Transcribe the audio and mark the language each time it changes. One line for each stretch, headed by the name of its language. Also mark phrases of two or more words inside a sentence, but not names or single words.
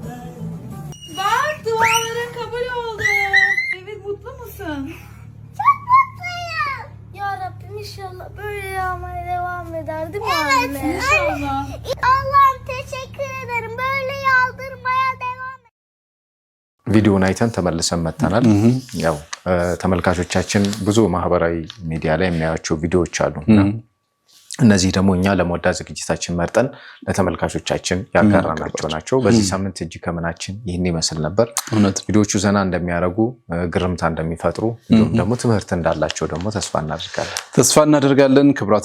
Turkish: Bak duaların kabul oldu. Evet mutlu musun? Çok mutluyum. Ya Rabbim inşallah böyle yağmaya devam eder değil mi Evet. anne? İnşallah. Allah'ım teşekkür ederim. Böyle yağdırmaya devam et.
Amharic: ቪዲዮውን አይተን ተመልሰን መጥተናል። ያው ተመልካቾቻችን ብዙ ማህበራዊ ሚዲያ ላይ የሚያዩቸው ቪዲዮዎች አሉና እነዚህ ደግሞ እኛ ለሞዳ ዝግጅታችን መርጠን ለተመልካቾቻችን ያጋራናቸው ናቸው። በዚህ ሳምንት እጅ ከምናችን ይህን ይመስል ነበር። ቪዲዮቹ ዘና እንደሚያረጉ ግርምታ እንደሚፈጥሩ እንዲሁም ደግሞ ትምህርት እንዳላቸው ደግሞ ተስፋ እናደርጋለን። ክብራትና